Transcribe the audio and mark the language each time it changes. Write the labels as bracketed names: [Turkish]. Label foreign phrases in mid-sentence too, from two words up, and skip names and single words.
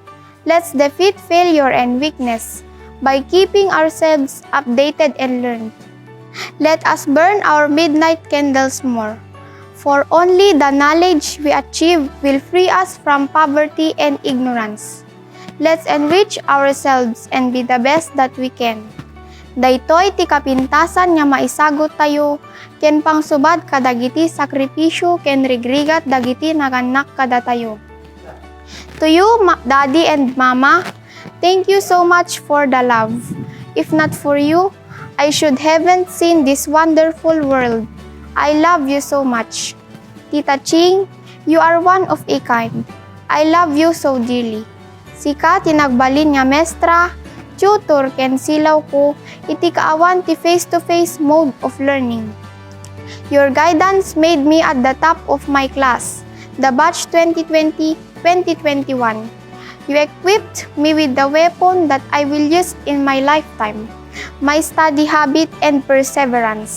[English] Let's defeat failure and weakness by keeping ourselves updated and learned. Let us burn our midnight candles more, for only the knowledge we achieve will free us from poverty and ignorance. Let's enrich ourselves and be the best that we can. [Iloko] Daytoy ti kapintasan nga maisagot tayo, ken pangsubad kadagiti sakripisyo ken rigrigat dagiti naganak kada tayo. [English] To you, Daddy and Mama, thank you so much for the love. If not for you, I should haven't seen this wonderful world. I love you so much. Tita Ching, you are one of a kind. I love you so dearly. [Iloko] Sika tinagbalin nga mestra, tutor ken silaw ko, iti kaawan ti [English] face-to-face mode of learning. Your guidance made me at the top of my class, the batch 2020-2021. You equipped me with the weapon that I will use in my lifetime, my study habit and perseverance.